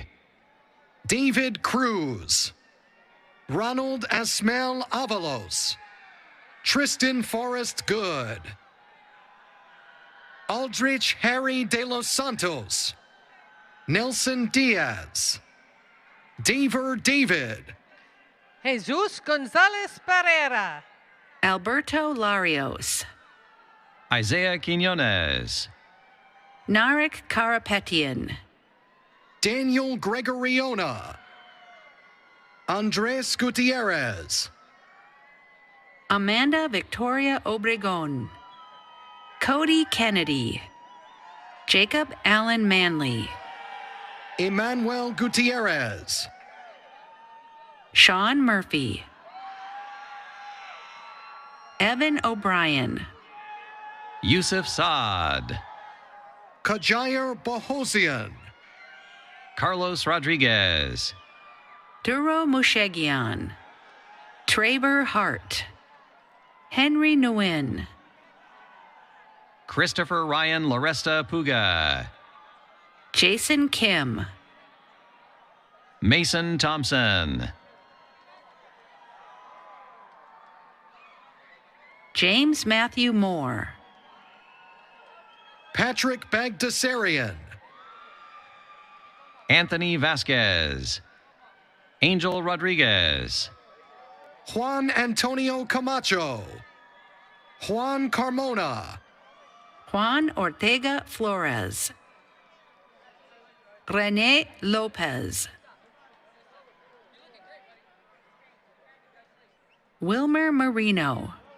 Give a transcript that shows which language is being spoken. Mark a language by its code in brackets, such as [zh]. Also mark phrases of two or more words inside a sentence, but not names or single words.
[en] David Cruz. Ronald Asmel Avalos. Tristan Forrest Good. Aldrich Harry de los Santos. Nelson Diaz. Daver David. Jesus Gonzalez Pereira. Alberto Larios. Isaiah Quinones. Narek Karapetian. Daniel Gregoriona. Andres Gutierrez. Amanda Victoria Obregon. Cody Kennedy. Jacob Allen Manley. Emmanuel Gutierrez. Sean Murphy. Evan O'Brien. Yusuf Saad. Kajair Bohosian. Carlos Rodriguez. Duro Mushegian. Traber Hart. Henry Nguyen. Christopher Ryan Loresta Puga. Jason Kim. Mason Thompson. James Matthew Moore. Patrick Bagdasarian. Anthony Vasquez. Angel Rodriguez. Juan Antonio Camacho. Juan Carmona. Juan Ortega Flores. Rene Lopez. Wilmer Marino.